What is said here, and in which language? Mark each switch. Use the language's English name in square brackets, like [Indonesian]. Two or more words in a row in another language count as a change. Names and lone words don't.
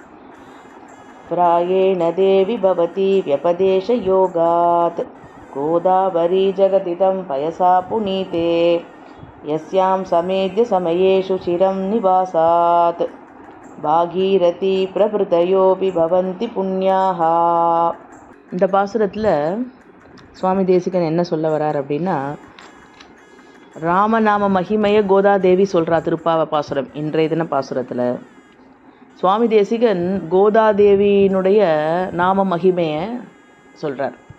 [Sanskrit] प्रायेण देवि भवति व्यपदेश योगात् गोदावरी जगदिदं पयसा पुनीते यस्यां समेद्य समयेषु चिरं निवासात् भागीरथी प्रभृतयोपि भवन्ति पुण्याः. [Tamil] இந்த பாசுரத்தில் சுவாமி தேசிகன் என்ன சொல்ல வரார் அப்படின்னா, ராமநாம மகிமையை கோதாதேவி சொல்கிறா. திருப்பாவ பாசுரம் இன்றைய தின பாசுரத்தில் சுவாமி தேசிகன் கோதாதேவியினுடைய நாம மகிமையை சொல்கிறார்.